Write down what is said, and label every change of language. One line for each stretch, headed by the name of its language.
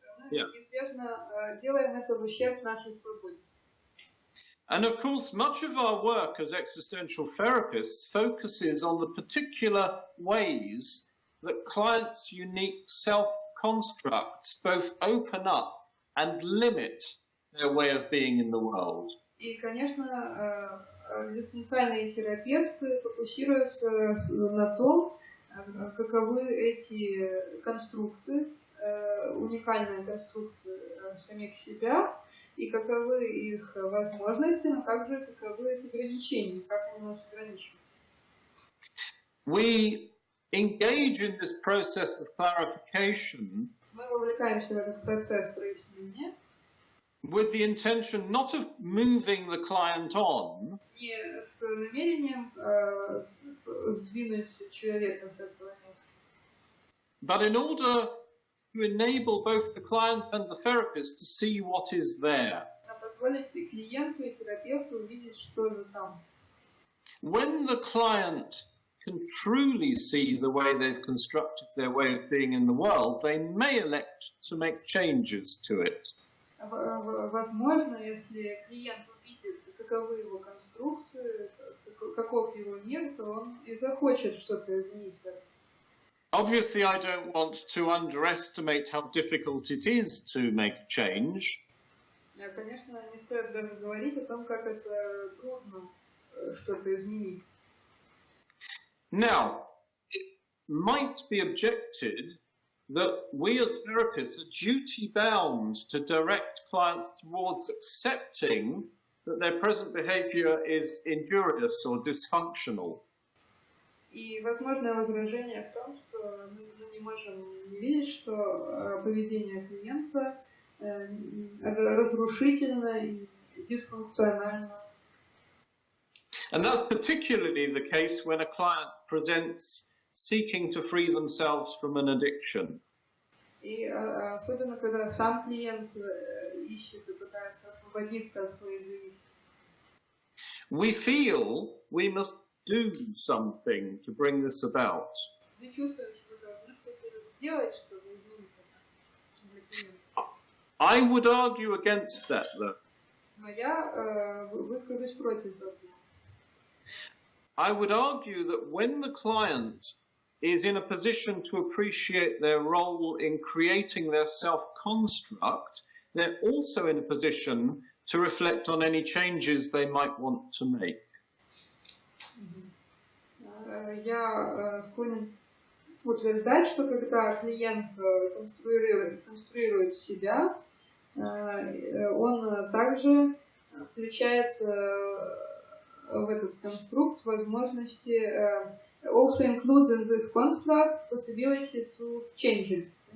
Russian: Мы неизбежно делаем это в ущерб нашей свободе.
English: And of course, much of our work as existential therapists focuses on the particular ways that clients' unique self-constructs both open up and limit their way of being in the world.
Russian: И, конечно, экзистенциальные терапевты фокусируются на том, каковы эти конструкты, уникальные конструкты самих себя, и каковы их возможности, но также каковы их ограничения, как они нас ограничивают.
English: We engage in this process of clarification.
Russian: Мы вовлекаемся в этот процесс прояснения.
English: With the intention not of moving the client on,
Russian: не с намерением сдвинуть человека с этого места,
English: but in order to enable both the client and the therapist to see what is there.
Russian: Позволить клиенту и терапевту увидеть, что же там.
English: When the client can truly see the way they've constructed their way of being in the world, they may elect to make changes to it.
Russian: Возможно, если клиент увидит, каковы его конструкции, каков его мир, то он и захочет что-то изменить.
English: Obviously, I don't want to underestimate how difficult it is to make a change.
Russian: Конечно, не стоит даже говорить о том, как это трудно что-то изменить.
English: Now, it might be objected that we as therapists are duty-bound to direct clients towards accepting that their present behavior is injurious or dysfunctional.
Russian: И возможное возражение в том, что мы не можем не видеть, что поведение клиента разрушительно и дисфункционально.
English: And that's particularly the case when a client presents seeking to free themselves from an addiction.
Russian: И особенно, когда сам клиент ищет и пытается освободиться от своей зависимости.
English: We feel we must do something to bring this about.
Russian: Мы чувствуем, что мы должны что-то сделать, чтобы изменить это для клиента.
English: I would argue against that, though.
Russian: Но я выскажусь против этого.
English: I would argue that when the client is in a position to appreciate their role in creating their self-construct, they're also in a position to reflect on any changes they might want to make.
Russian: Я склонен утверждать, что когда клиент конструирует себя, он также включает в этот конструкт возможности
English: also includes in this construct possibility to change it.